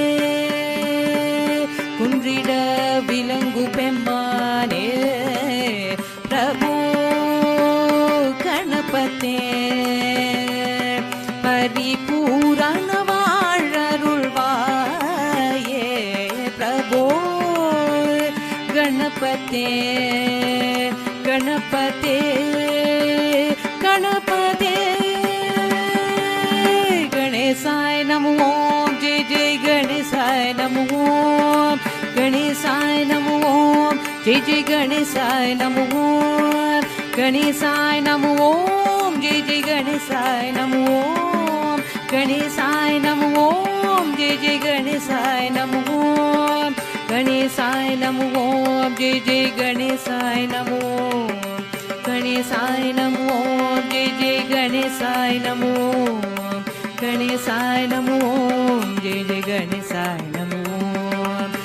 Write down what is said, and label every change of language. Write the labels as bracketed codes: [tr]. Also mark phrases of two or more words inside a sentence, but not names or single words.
[ta] குன்றிட விலங்கு பெம்மானே பிரபு கணபதி பரிபூரண வாழருள்வாயே பிரபு [sa] கணபதி கணபதி கணபதி गणेशाय नमो ओम जय जय गणेशाय नमो ओम गणेशाय नमो ओम जय जय गणेशाय नमो ओम गणेशाय नमो ओम जय जय गणेशाय नमो ओम गणेशाय नमो ओम जय जय गणेशाय नमो ओम गणेशाय नमो ओम जय जय गणेशाय नमो ओम गणेशाय नमो ओम जय जय गणेशाय नमो ओम गणेशाय नमो ओम जय जय गणेशाय नमो ओम